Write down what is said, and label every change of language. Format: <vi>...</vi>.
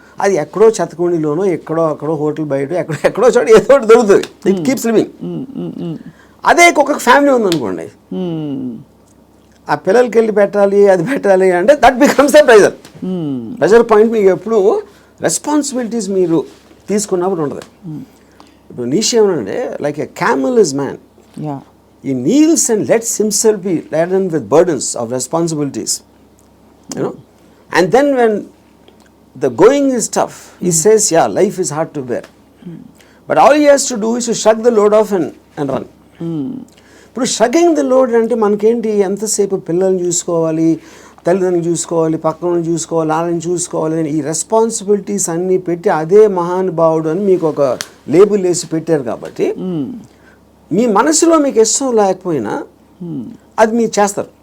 <te>అది ఎక్కడో చెత్తకుండిలోనో, ఎక్కడో అక్కడో హోటల్ బయట ఎక్కడో చోట ఏదో ఒకటి దొరుకుతుంది.</te> <en>It keeps living.</en> <te>అదే కుక్కకు ఫ్యామిలీ ఉందనుకోండి, ఆ పిల్లలకి వెళ్ళి పెట్టాలి, అది పెట్టాలి అంటే</te> <en>That becomes the pressure.</en> <te>Pressure point మీకు ఎప్పుడు రెస్పాన్సిబిలిటీస్ మీరు తీసుకున్నప్పుడు ఉంటుంది. ఇప్పుడు నీషే ఏమనంటే,</te> <en>Like a camel is man, he kneels and lets himself be laden with burdens of responsibilities, you know, and then when the going is tough, he says, yeah, life is hard to bear, but all he has to do is to shrug the load off and run.</en> <te>ఇప్పుడు</te> <en>shrugging the load</en> <te>అంటే మనకేంటి, ఎంతసేపు పిల్లల్ని చూసుకోవాలి, తల్లిదండ్రులు చూసుకోవాలి, పక్కన చూసుకోవాలి, వాళ్ళని చూసుకోవాలి, ఈ రెస్పాన్సిబిలిటీస్ అన్నీ పెట్టి అదే మహానుభావుడు అని మీకు ఒక లేబుల్ వేసి పెట్టారు. కాబట్టి మీ మనసులో మీకు ఇష్టం లేకపోయినా అది మీరు చేస్తారు.</te>